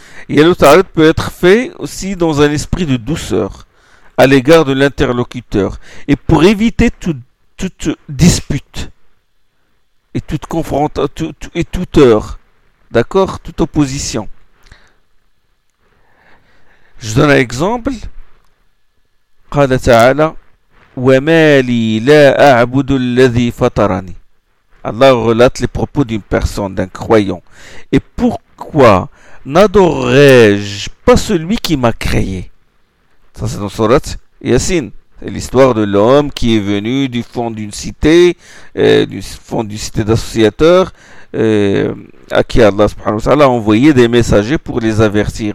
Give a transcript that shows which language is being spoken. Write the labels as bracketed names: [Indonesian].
[French] Et le ta'rid peut être fait aussi dans un esprit de douceur à l'égard de l'interlocuteur et pour éviter toute dispute et toute confrontation et toute heure, d'accord, toute opposition. Je donne un exemple. [Arabic] قال تعالى وما لي لا أعبد الذي فطرني. [French] Allah relate les propos d'une personne, d'un croyant. Et pourquoi n'adorerai-je pas celui qui m'a créé? Ça c'est dans Sourate Yassine. C'est l'histoire de l'homme qui est venu du fond d'une cité, d'associateurs, à qui Allah subhanahu wa ta'ala a envoyé des messagers pour les avertir.